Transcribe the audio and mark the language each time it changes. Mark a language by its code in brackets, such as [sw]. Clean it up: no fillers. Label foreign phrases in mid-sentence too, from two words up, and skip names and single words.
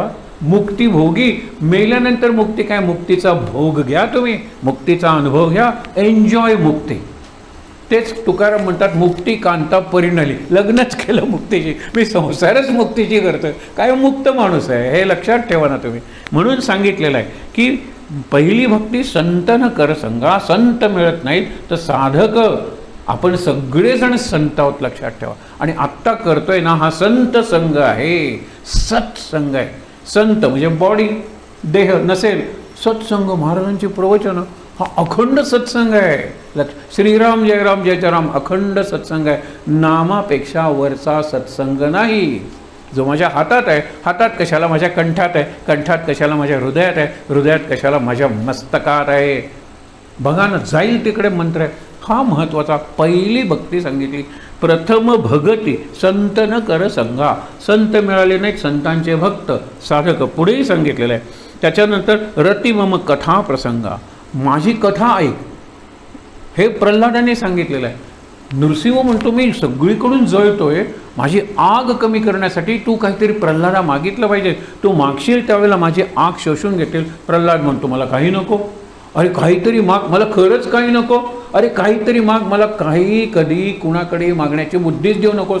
[mr] मुक्ती भोगी, मेल्यानंतर मुक्ती काय? मुक्तीचा भोग घ्या तुम्ही, मुक्तीचा अनुभव घ्या, एन्जॉय मुक्ती. तेच तुकाराम म्हणतात मुक्ती कांता परिणली. लग्नच केलं मुक्तीची, मी संसारच मुक्तीची करतोय. काय मुक्त माणूस आहे हे लक्षात ठेवा ना तुम्ही. म्हणून सांगितलेलं आहे की पहिली भक्ती [awa] संत न कर संगा. [mr] संत मिळत नाहीत तर साधक, आपण सगळेजण संत आहोत लक्षात ठेवा. आणि आत्ता करतोय ना हा संत संघ आहे, सत्संग आहे. संत म्हणजे बॉडी, देह नसेल, सत्संग महाराजांची प्रवचनं, हा अखंड सत्संग आहे. श्रीराम जय राम जय जय राम अखंड सत्संग आहे. नामापेक्षा वरचा सत्संग नाही. जो माझ्या हातात आहे, हातात कशाला माझ्या कंठात आहे, कंठात कशाला माझ्या हृदयात आहे, हृदयात कशाला माझ्या मस्तकात आहे. बघा ना, जाईल तिकडे मंत्र आहे. हा महत्त्वाचा. पहिली भक्ती सांगितली. [awa] प्रथम भगती संत न कर संगा. [mr] संत मिळाले नाहीत, संतांचे भक्त साधक. पुढेही सांगितलेलं आहे. त्याच्यानंतर [awa] रती मम कथा प्रसंगा. [mr] माझी कथा ऐक, हे प्रल्हादाने सांगितलेलं आहे. नृसिंह म्हणतो मी सगळीकडून जळतोय, माझी आग कमी करण्यासाठी तू काहीतरी प्रल्हादा मागितलं पाहिजे. तू मागशील त्यावेळेला माझी आग शोषून घेतील. प्रल्हाद म्हणतो मला काही नको. अरे काहीतरी माग, मला खरंच काही नको. अरे काहीतरी माग, मला काही कधी कुणाकडे मागण्याची बुद्धीच देऊ नकोस.